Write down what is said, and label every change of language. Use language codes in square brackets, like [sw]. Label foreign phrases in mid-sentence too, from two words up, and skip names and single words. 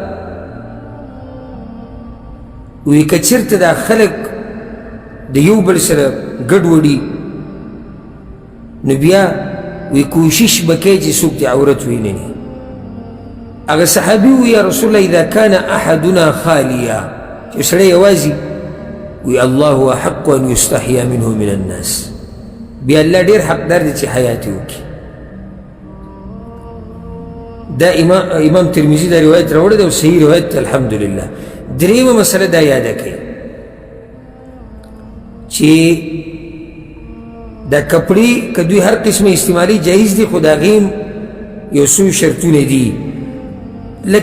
[ps] وی که چېرته دا خلک د یو بل سره ګډوډي نو بیا وی کوشش به کوي چې څوک د عورت ویني هغه صحابي وی [ar] یا رسول الله اذا كان احدنا خالیا [ps] چې سړی یوازې وی [ar] الله احق ان یستحیا منه من الناس [ps] بیا الله ډېر حقدار دی چې حیات یې وکړي دا امام ترمذي دا روایت راوړی دی او صحیح روایت الحمدلله دریمه مسله دا یاده کوي چې دا کپړې که دوی هر قسمه استعمالي جایز دي خو د هغې یو څو شرطونه دي لکه